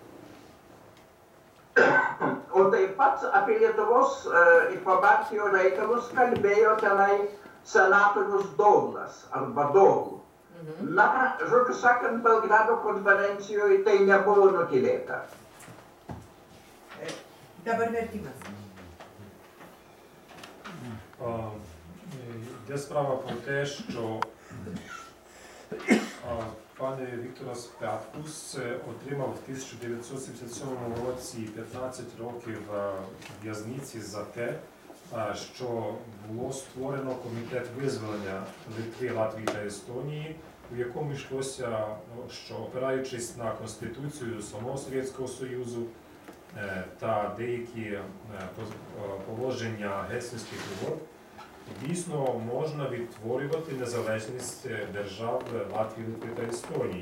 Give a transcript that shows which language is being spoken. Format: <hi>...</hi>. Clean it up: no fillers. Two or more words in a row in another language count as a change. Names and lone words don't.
<lt>O taip pat apie Lietuvos ir Pabaltijo reikalus kalbėjo tenai senatorius Douglas arba Douglas. Na, žodžiu sakant, Belgrado konferencijoje tai nebuvo nutylėta. Dabar vertimas.</lt> <uk>Йде справа про те, що пан Вікторас Пяткус отримав в 1977 році 15 років в'язниці за те, що було створено комітет визволення Литви, Латвії та Естонії, у якому йшлося, що опираючись на Конституцію самого Совєтського Союзу та деякі положення Гельсінських угод, дійсно можна відтворювати незалежність держав Латвії, Литви та Естонії.</uk>